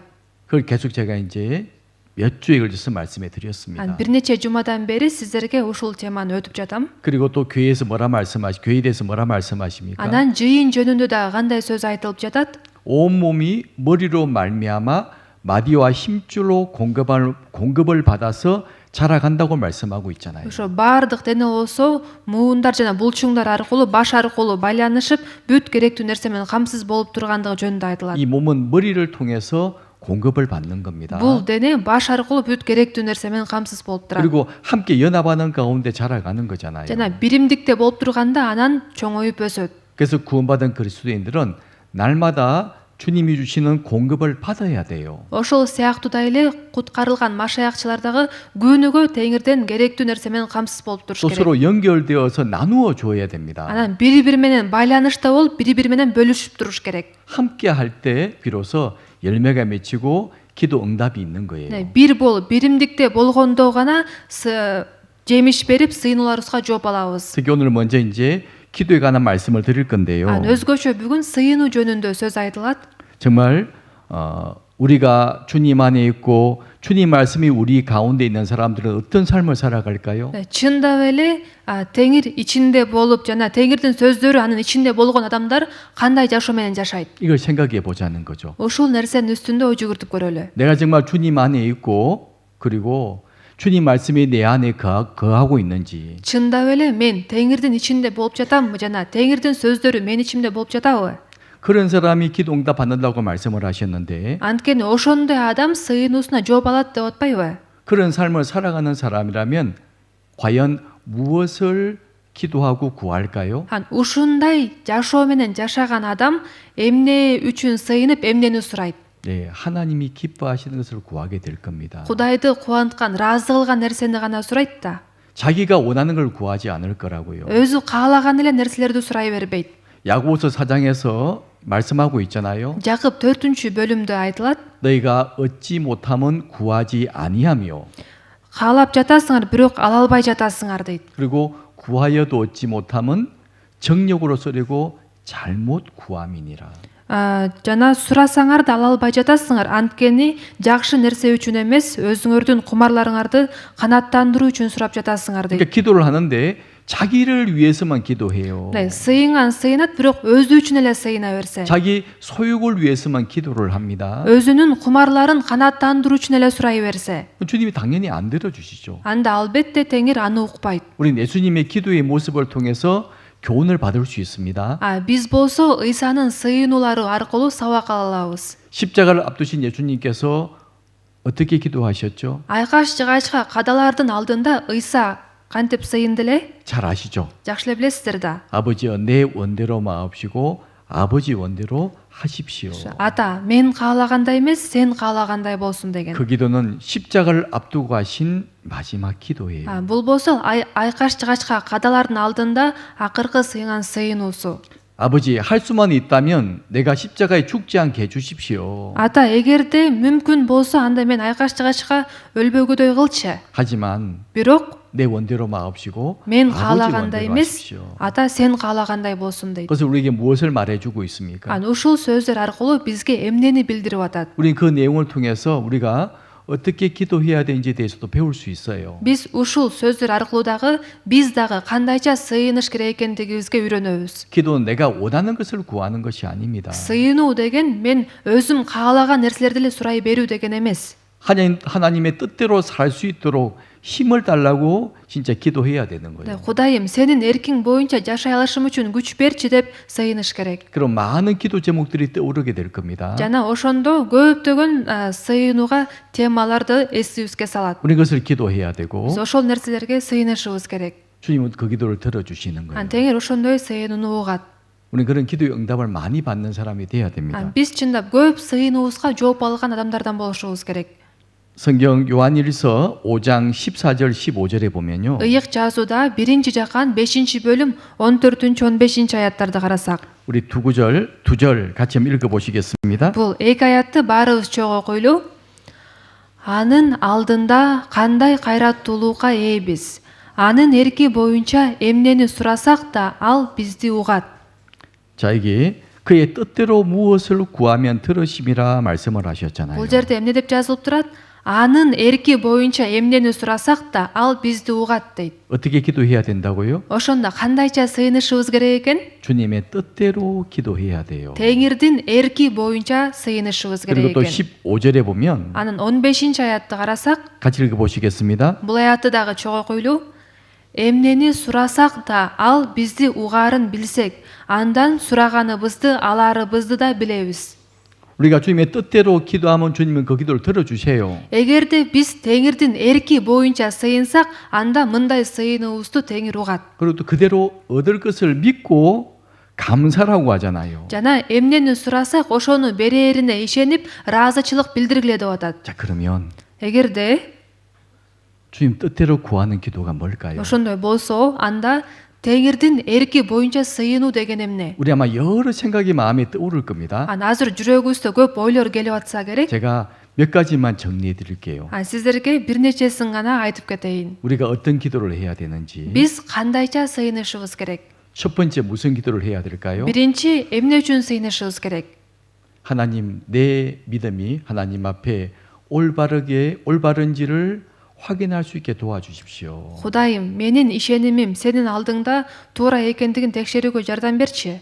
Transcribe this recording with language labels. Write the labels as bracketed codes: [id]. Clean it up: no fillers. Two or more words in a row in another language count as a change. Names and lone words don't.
[ko] 그걸 계속 제가 이제 몇 주에 걸쳐서 말씀해 드렸습니다. [ky] бир нече жумадан бери сиздерге ушул теманы өтүп жатам. [ko] 그리고 또 교회에 대해서 뭐라 말씀하십니까? [ky] анан жыйын жөнүндө дагы кандай сөз айтылып жатат? [ko] 온 몸이 머리로 말미암아 마디와 힘줄로 공급을 받아서 자라간다고 말씀하고 있잖아요. [ky] ошо баардык дене болсо муундар жана булчуңдар аркылуу, баш аркылуу байланышып, бүт керектүү нерсе менен камсыз болуп тургандыгы жөнүндө айтылат. [ko] 이 몸은 머리를 통해서 공급을 받는 겁니다. [ky] бул дене баш аркылуу бүт керектүү нерсе менен камсыз болуп турат. [ko] 그리고 함께 연합하는 가운데 자라가는 거잖아요. [ky] жана биримдикте болуп турганда анан чоңоюп өсөт. [ko] 그래서 구원받은 그리스도인들은 날마다 주님이 주시는 공급을 받아야 돼요. [ky] ошол сыяктуу эле куткарылган машаякчылар дагы күнүгө теңирден керектүү нерсе менен камсыз болуп туруш [ko] 또 [ky] керек. [ko] 서로 연결되어서 나누어 줘야 됩니다. [ky] анан бири-бири менен байланышта болуп, бири-бири менен бөлүшүп туруш керек. [ko] 함께 할 때 비로소 열매가 맺히고 기도 응답이 있는 거예요. [ky] бир болуп, биримдикте болгондо гана жемиш берип, сыйынууларыбызга жооп алабыз. [ko] 특히 오늘 먼저 이제 기도에 관한 말씀을 드릴 건데요. [ky] өзгөчө бүгүн сыйынуу жөнүндө сөз айтылат. [ko] 정말 우리가 주님 안에 있고 주님 말씀이 우리 가운데 있는 사람들은 어떤 삶을 살아갈까요? [ky] Чындап эле теңир ичинде болуп жана теңирдин сөздөрү анын ичинде болгон адамдар кандай жашоо менен жашайт? [ko] 이걸 생각해 보자는 거죠. [ky] Ушул нерсенин үстүндө ой жүгүртүп көрөлү. [ko] 내가 정말 주님 안에 있고 그리고 주님 말씀이 내 안에 거하고 있는지 [ky] Чындап эле мен теңирдин ичинде болуп жатамбы жана теңирдин сөздөрү менин ичимде болуп жатабы? [ko] 그런 사람이 기도 응답 받는다고 말씀을 하셨는데 [ky] Анткени ошондой адам сыйынуусуна жооп алат деп атпайбы? [ko] 그런 삶을 살아가는 사람이라면 과연 무엇을 기도하고 구할까요? [ky] Ушундай жашоо менен жашаган адам эмне үчүн сыйынып эмнени сурайт? [ko] 네, 하나님이 기뻐하시는 것을 구하게 될 겁니다. [ky] Кудайды кубанткан, ыраазы кылган нерсени гана сурайт да. [ko] 자기가 원하는 걸 구하지 않을 거라고요. [ky] Өзү каалаган эле нерселерди сурай бербейт. [ko] 야고보서 4장에서 말씀하고 있잖아요. [ky] Жакып 4-бөлүмдө айтылат. [ko] 너희가 얻지 못하면 구하지 아니하며 [ky] Каалап жатасыңар, бирок ала албай жатасыңар дейт. [ko] 그리고 구하여도 얻지 못하면 정욕으로 쓰려고 잘못 구함이니라. [ky] Жана сурасаңар да ала албай жатасыңар. Анткени жакшы нерсе үчүн эмес, өзүңөрдүн кумарларыңарды канааттандыруу үчүн сурап жатасыңар дейт. [ko] 그러니까 기도를 하는데 자기를 위해서만 기도해요. [ky] Сыйынган сыйынат, бирок өзү үчүн эле сыйына берсе. [ko] 자기 소욕을 위해서만 기도를 합니다. [ky] өзүнүн кумарларын канааттандыруу үчүн эле сурай берсе. [ko] 주님이 당연히 안 들어주시죠. [ky] Анда албетте теңир аны укпайт. [ko] 우리 예수님의 기도의 모습을 통해서 교훈을 받을 수 있습니다. [ky] Биз болсо ыйсанын сыйынуулары аркылуу сабак ала алабыз. [ko] 십자가를 앞두신 예수님께서 어떻게 기도하셨죠? [ky] Айкаш жыгачка кадалардын алдында ыйса кантип сыйынды эле? [ko] 잘 아시죠? [ky] Жакшы эле билесиздер да. [ko] 아버지여 내 원대로 마옵시고 아버지 원대로 하십시오. [ky] Ата, мен каалагандай эмес, сен каалагандай болсун деген. [ko] 그 기도는 십자가를 앞두고 하신 마지막 기도예요. [ky] Бул болсо айкаш жыгачка кадалардын алдында акыркы сыйган сыйынуусу. [ko] 아버지 할 수만 있다면 내가 십자가에 죽지 않게 해주십시오. [ky] Ата, эгерде мүмкүн болсо анда мен айкаш жыгачка өлбөгүдөй кылчы. [ko] 하지만 [ky] Бирок [ko] 내 원대로 마옵시고 [ky] мен [ko] 아버지 [ky] каалагандай [ko] 원대로 [ky] эмес, [ko] 하십시오. [ky] ата сен каалагандай болсун дейт. [ko] 그래서 우리에게 무엇을 말해주고 있습니까? [ky] Ушул сөздөр аркылуу бизге эмнени билдирип атат? [ko] 우리는 그 내용을 통해서 우리가 어떻게 기도해야 되는지에 대해서도 배울 수 있어요. [ky] Биз ушул сөздөр аркылуу дагы биз дагы кандайча сыйыныш керек экендигибизге үйрөнөбүз. [ko] 기도는 내가 원하는 것을 구하는 것이 아닙니다. [ky] Сыйынуу деген мен өзүм каалаган нерселерди эле сурай берүү деген эмес. [ko] 하나님의 뜻대로 살 수 있도록 힘을 달라고 진짜 기도해야 되는 거예요. [ky] Кудайым, сенин эркиң боюнча жашай алышым үчүн күч берчи деп сыйыныш керек. [ko] 그럼 많은 기도 제목들이 떠오르게 될 겁니다. [ky] Жана ошондо көптөгөн сыйынууга темаларды эсибизге салат. [ko] 우리 그것을 기도해야 되고 [ky] Биз ошол нерселерге сыйынышыбыз керек. [ko] 주님은 그 기도를 들어주시는 거예요. [ky] Теңир ошондой сыйынууну угат. [ko] 우리 그런 기도의 응답을 많이 받는 사람이 돼야 됩니다. [ky] Биз чындап көп сыйынуубузга жооп алган адамдардан болушубуз керек. [ko] 성경 요한일서 5장 14절 15절에 보면요. [ky] Ыйык жазууда 1-жакан 5-бөлүм 14-15 аяттарды карасак. [ko] 우리 두 절 같이 한번 읽어 보시겠습니다. [ky] Бул эки аятты баарыбыз чогуу окуйлу. Анын алдында кандай кайраттуулукка ээбиз. Анын эрки боюнча эмнени сурасак да ал бизди угат. [ko] 자, 이게 그의 뜻대로 무엇을 구하면 들으심이라 말씀을 하셨잖아요. [ky] Бул жерде эмне деп жазылып турат? Анын эрки боюнча эмнени сурасак да ал бизди угат дейт. [ko] 어떻게 기도해야 된다고요? [ky] Ошондо кандайча сыйынышыбыз керек экен? [ko] 주님의 뜻대로 기도해야 돼요. [ky] Теңирдин эрки боюнча сыйынышыбыз керек [ko] 그리고 또 [ky] экен. [ko] 15절에 보면 [ky] Анын 15-аятты карасак, [ko] 같이 읽어 보시겠습니다. [ky] бул аятты дагы чогуу окуйлу. Эмнени сурасак да ал бизди угаарын билсек, андан сураганыбызды аларыбызды да билебиз. [ko] 우리가 주님의 뜻대로 기도하면 주님은 그 기도를 들어주세요. [ky] Эгерде биз Теңирдин эрки боюнча сыйынсак, анда мындай сыйынуубузду Теңир угат. [ko] 그리고 또 그대로 얻을 것을 믿고 감사라고 하잖아요. [ky] Жана эмнени сурасак, ошону берээрине ишенип, ыраазычылык билдиргиле деп атат. [ko] 자, 그러면 [ky] Эгерде [ko] 주님 뜻대로 구하는 기도가 뭘까요? [ky] ошондой болсо, анда Теңирдин эрки боюнча сыйынуу деген эмне? [ko] 우리 아마 여러 생각이 마음에 떠오를 겁니다. [ky] Азыр жүрөгүбүздө көп ойлор келип атса керек. [ko] 제가 몇 가지만 정리해 드릴게요. [ky] Сиздерге бир нечесин гана айтып кетейин. [ko] 우리가 어떤 기도를 해야 되는지. [ky] Биз кандайча сыйынышыбыз керек? [ko] 첫 번째 무슨 기도를 해야 될까요? [ky] биринчи эмне үчүн сыйынышыбыз керек? [ko] 하나님, 내 믿음이 하나님 앞에 올바른지를 확인할 수 있게 도와주십시오. [ky] Кудайым, менин ишенимим сенин алдыңда туура экендигин текшерүүгө жардам берчи.